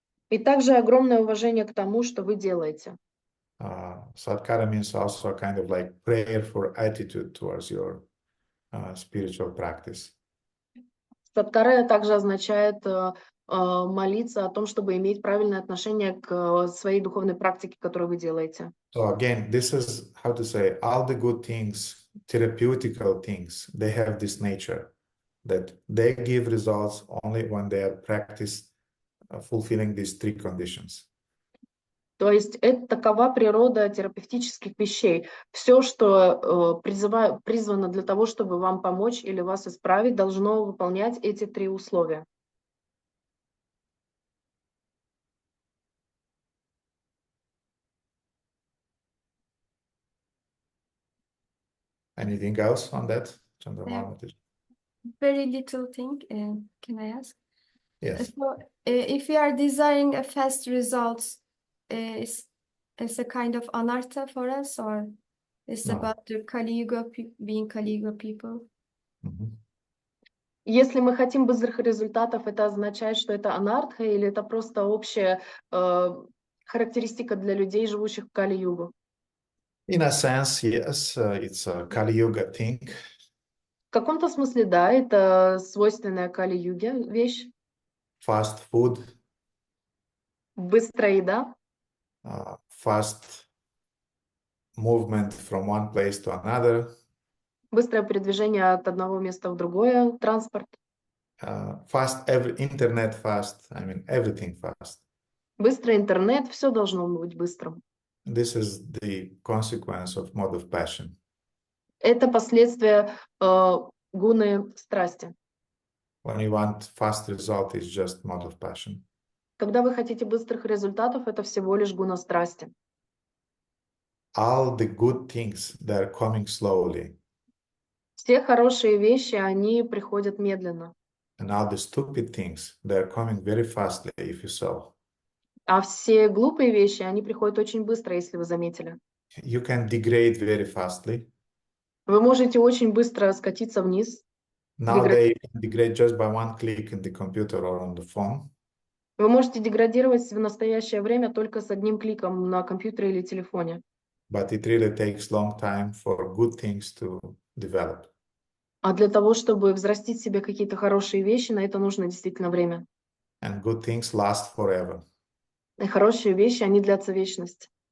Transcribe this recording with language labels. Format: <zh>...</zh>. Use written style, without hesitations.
<ru>И также огромное уважение к тому, что вы делаете.</ru> <en>Satkara means also a kind of like prayerful attitude towards your spiritual practice.</en> <ru>Садкара также означает молиться о том, чтобы иметь правильное отношение к своей духовной практике, которую вы делаете.</ru> <en>So again, this is how to say, all the good things, therapeutical things, they have this nature that they give results only when they are practiced fulfilling these three conditions.</en> <ru>То есть это такова природа терапевтических вещей. Все, что призвано для того, чтобы вам помочь или вас исправить, должно выполнять эти 3 условия.</ru> <en>Anything else on that, Chandramala? Very little thing. Can I ask? Yes. So, if we are desiring a fast results, it's a kind of anartha for us, or it's No. about the Kali Yuga being Kali Yuga people? Mhm.</en> <ru>Если мы хотим быстрых результатов, это означает, что это анартха или это просто общая характеристика для людей, живущих в Кали-югу?</ru> <en>In a sense, yes, it's a Kali Yuga thing.</en> <ru>В каком-то смысле, да, это свойственная Кали-юге вещь.</ru> <en>Fast food,</en> <ru>Быстрая еда,</ru> <en>fast movement from one place to another,</en> <ru>быстрое передвижение от одного места в другое, транспорт,</ru> <en>fast, internet fast, I mean, everything fast.</en> <ru>быстрый интернет, все должно быть быстрым.</ru> <en>This is the consequence of mode of passion.</en> <ru>Это последствия гуны страсти.</ru> <en>When you want fast result, it's just mode of passion.</en> <ru>Когда вы хотите быстрых результатов, это всего лишь гуна страсти.</ru> <en>All the good things, they're coming slowly.</en> <ru>Все хорошие вещи, они приходят медленно.</ru> <en>And all the stupid things, they're coming very fastly, if you saw.</en> <ru>А все глупые вещи, они приходят очень быстро, если вы заметили.</ru> <en>You can degrade very fastly.</en> <ru>Вы можете очень быстро скатиться вниз.</ru> <en>Nowadays, you can degrade just by one click in the computer or on the phone.</en> <ru>Вы можете деградировать в настоящее время только с одним кликом на компьютере или телефоне.</ru> <en>But it really takes long time for good things to develop.</en> <ru>А для того, чтобы взрастить в себе какие-то хорошие вещи, на это нужно действительно время. And good things last forever. И хорошие вещи, они длятся вечность.</ru>